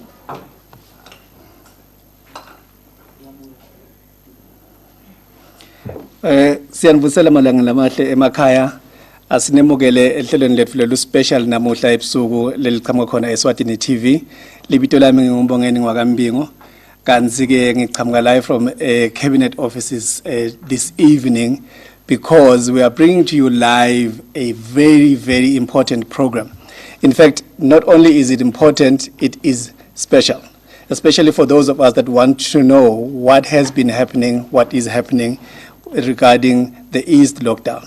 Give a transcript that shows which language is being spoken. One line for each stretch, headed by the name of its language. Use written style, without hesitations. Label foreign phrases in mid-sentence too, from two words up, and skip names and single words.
Swati: Siyanibusela malanga lamahle emakhaya asinemukele ehlelweni lethu lelu special namuhla ebusuku leliqhamuka khona Eswatini TV libito lami ngingumbongeni ngwakambingo kanzi ke ngiqhamuka
English: live from cabinet offices this evening because we are bringing to you live a very important program. In fact, not only is it important, it is special, especially for those of us that want to know what has been happening, what is happening regarding the East lockdown.